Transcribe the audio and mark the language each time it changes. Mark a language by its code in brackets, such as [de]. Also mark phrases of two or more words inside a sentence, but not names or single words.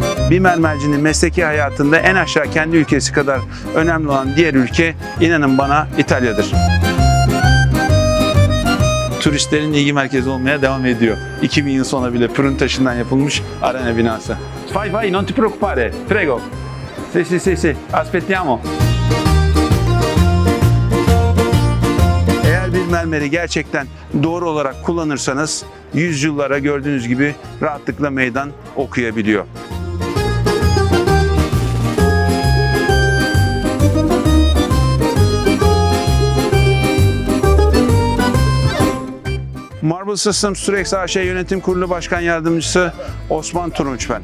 [tr] Bir mermercinin mesleki hayatında en aşağı kendi ülkesi kadar önemli olan diğer ülke, inanın bana, İtalya'dır. Turistlerin ilgi merkezi olmaya devam ediyor. 2000 yıl sonra bile pırın taşından yapılmış Arena binası. [it] Vai vai, non ti preoccupare, prego. Sì, aspettiamo. [tr] Eğer bir mermeri gerçekten doğru olarak kullanırsanız yüzyıllara gördüğünüz gibi rahatlıkla meydan okuyabiliyor. Marble Systems Turex AŞ Yönetim Kurulu Başkan Yardımcısı Osman Turunç ben.